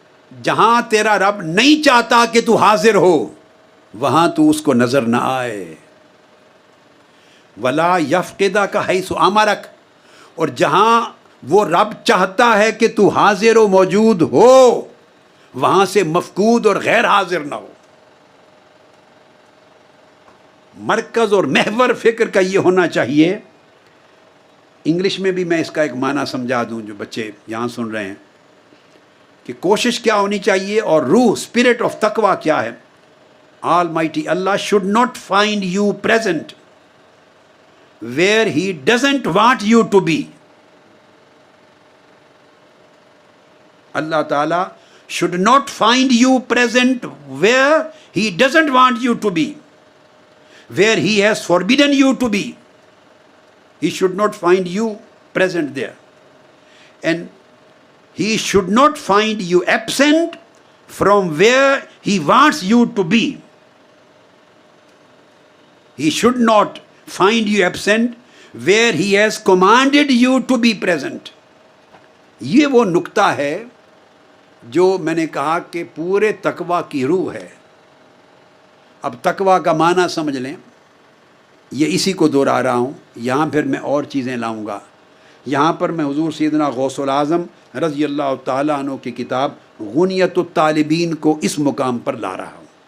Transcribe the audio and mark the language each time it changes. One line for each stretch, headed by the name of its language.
Urdu: جہاں تیرا رب نہیں چاہتا کہ تو حاضر ہو وہاں تو اس کو نظر نہ آئے۔
Arabic: ولا یفقدہ کا حیث امرک،
Urdu: اور جہاں وہ رب چاہتا ہے کہ تو حاضر و موجود ہو وہاں سے مفقود اور غیر حاضر نہ ہو۔ مرکز اور محور فکر کا یہ ہونا چاہیے انگلش میں بھی میں اس کا ایک معنی سمجھا دوں جو بچے یہاں سن رہے ہیں کہ کوشش کیا ہونی چاہیے اور روح اسپرٹ آف تقوی کیا ہے.
English: Almighty Allah should not find you present where he doesn't want you to be. Allah تعالیٰ should not find you present where he doesn't want you to be, where he has forbidden you to be. He should not find you present there. And he should not find you absent from where he wants you to be. He should not find you absent where he has commanded you to be present.
Urdu: یہ وہ نکتہ ہے جو میں نے کہا کہ پورے تقویٰ کی روح ہے. اب تقویٰ کا معنی سمجھ لیں. یہ اسی کو دہرا رہا ہوں. یہاں پھر میں اور چیزیں لاؤں گا. یہاں پر میں حضور سیدنا غوث العظم رضی اللہ تعالیٰ عنہ کی کتاب غنیت الطالبین کو اس مقام پر لا رہا ہوں.